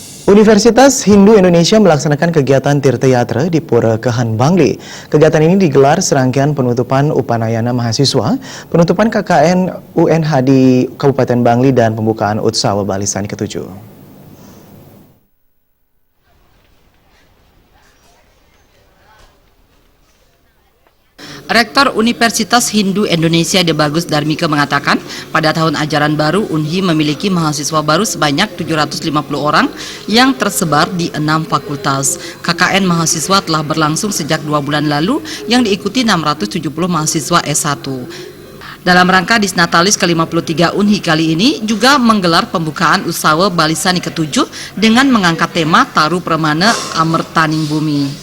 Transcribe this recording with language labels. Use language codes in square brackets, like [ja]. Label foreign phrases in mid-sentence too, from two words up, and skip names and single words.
[id] Universitas Hindu Indonesia melaksanakan kegiatan Tirta Yatra di Pura Kehan Bangli. Kegiatan ini digelar serangkaian penutupan Upanayana Mahasiswa, penutupan KKN UNH di Kabupaten Bangli, dan pembukaan Utsawa Balisani ke-7. Rektor Universitas Hindu Indonesia Debagus Darmika mengatakan, pada tahun ajaran baru UNHI memiliki mahasiswa baru sebanyak 750 orang yang tersebar di 6 fakultas. KKN mahasiswa telah berlangsung sejak 2 bulan lalu yang diikuti 670 mahasiswa S1. Dalam rangka Disnatalis ke-53 UNHI kali ini juga menggelar pembukaan Utsawa Balisani ke-7 dengan mengangkat tema Taru Pramana Amertaning Bumi.